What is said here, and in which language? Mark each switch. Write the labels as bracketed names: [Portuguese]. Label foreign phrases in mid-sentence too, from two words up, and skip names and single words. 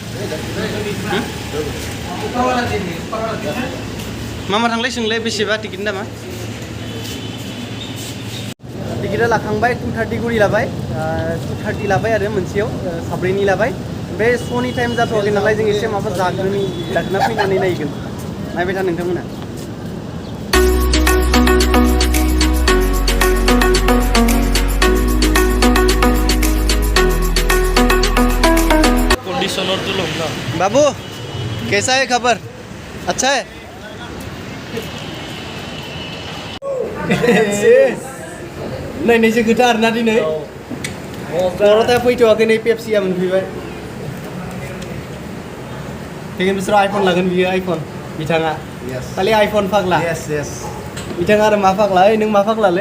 [Bodo] मा थांलाय सोंलाय बेसेबा टिकेटनि दामा टिकेटा लाखांबाय 2:30 गुरि लाबाय 2:30 लाबाय आरो मोनसेयाव साब्रैनि लाबाय बे श'नि टाइम जाथ'वाखै नालाय जों एसे माबा जाग्रोना फैनानै नायगोन नायबाय था नोंथांमोना [Hindi] कंडीशनर तो लूंगा बाबू कैसा है खबर अच्छा है [Bodo] नायनायसो खोथा आरोना दिनै बर'था फैथ'वाखै नै पेप्सिया मोनफैबाय फैगोन बोसोराव आइफन लागोन बियो आइफन बिथाङा खालि आइफन फाग्ला बिथाङा आरो मा फाग्ला ओइ नों मा फाग्लालै